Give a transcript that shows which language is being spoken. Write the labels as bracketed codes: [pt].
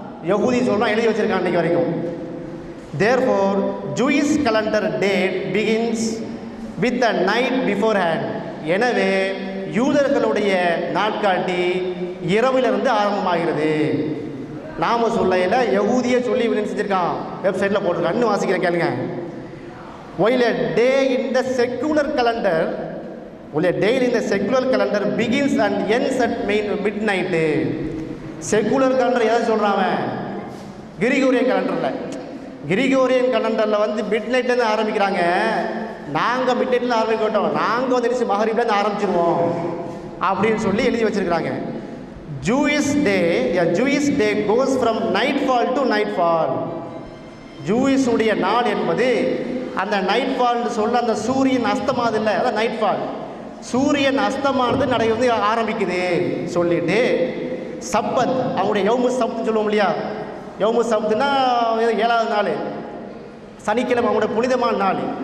[ta] யகூதி சொல்கிறான், எழுதி வச்சிருக்கான் இன்றைக்கு வரைக்கும். [en] Therefore Jewish calendar date begins with the night beforehand. [ta] எனவே யூதர்களுடைய நாட்காட்டி இரவிலிருந்து ஆரம்பமாகிறது. நாம சொல்லையில் யகூதியை சொல்லி செஞ்சுருக்கான், வெப்சைட்டில் போட்டிருக்கான். இன்னும் வாசிக்கிறேன் கேளுங்க. [en] while a day in the secular calendar உள்ள daily இந்த secular calendar begins and ends at midnight. [ta] Secular calendar எதை சொல்கிறான்? கிரிகோரியன் கேலண்டரில். கிரிகோரியன் கேலண்டரில் வந்து மிட் நைட்லேருந்து ஆரம்பிக்கிறாங்க. நாங்கள் மிட் நைட்லேருந்து ஆரம்பிக்க மாட்டோம், நாங்கள் வந்து மகரிப்லேருந்து ஆரம்பிச்சிருவோம் அப்படின்னு சொல்லி எழுதி வச்சுருக்கிறாங்க. [en] Jewish day goes from nightfall to nightfall. [ta] ஜூயிஸுடைய நாள் என்பது அந்த நைட்ஃபால்னு சொல்ல அந்த சூரியன் அஸ்தமானது இல்லை, அதான் நைட்ஃபால். சூரியன் அஸ்தமானது வந்து ஆரம்பிக்குது சொல்லிட்டு சப்பத் அவங்களுடைய யௌமு சப்துன்னு சொல்லுவோம் இல்லையா? யௌமு சப்துன்னா 7வது நாள் சனிக்கிழமை, அவங்களுடைய புனிதமான நாள்.